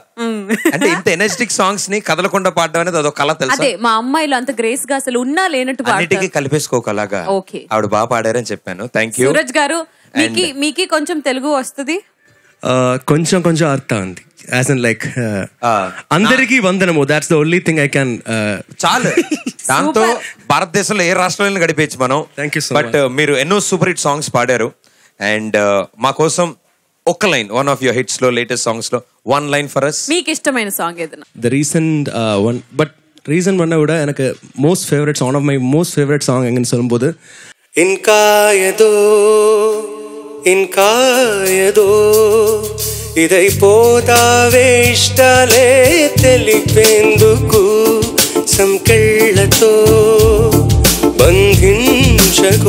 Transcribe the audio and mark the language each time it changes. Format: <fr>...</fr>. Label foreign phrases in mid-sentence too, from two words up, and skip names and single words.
<te>అంటే ఇంత</te> <en>energetic songs</en> <te>ని కదలకుండా పాడడం అనేది అదొక కళ తెలుసా. అదే మా అమ్మాయిలు అంత గ్రేస్ గా అసలు ఉన్నా లేనట్టు అన్నిటికీ కలిపేసుకోకలాగా ఓకే ఆవిడ బాగా పాడారని చెప్పాను.</te> <en>thank you</en> <te>సూరజ్ గారు. మీకి కొంచెం తెలుగు వస్తుంది? కొంచెం కొంచెం అర్థం ఉంది.</te> <en>as in like</en> <te>అందరికీ వందనము,</te> <en>That's the only thing I can.</en> <te>చాలు, దాంతో భారతదేశంలో ఏ రాష్ట్రంలో గడిపేయచ్చు మనం.</te> <en>Thank you so much. But</en> <te>మీరు ఎన్నో సూపర్ హిట్ సాంగ్స్ పాడారు.</te> <en>అండ్</en> <te>మా కోసం ఒక్క</te> <en>line, one of your hits లో latest songs లో one line for us.</en> <te>మీకు ఇష్టమైన సాంగ్ ఏదైనా?</te> <en>The recent one, but reason</en> <ta>பண்ண விட எனக்கு</ta> <en>most favourite, one of my most favourite song</en> <ta>எங்கன்னு சொல்லும்போது</ta> <te>ఇంకా ఏదో ఇదైపోతావే ఇష్టాలే తెలిపేందుకు సంకెళ్ళతో బంధించకో</te>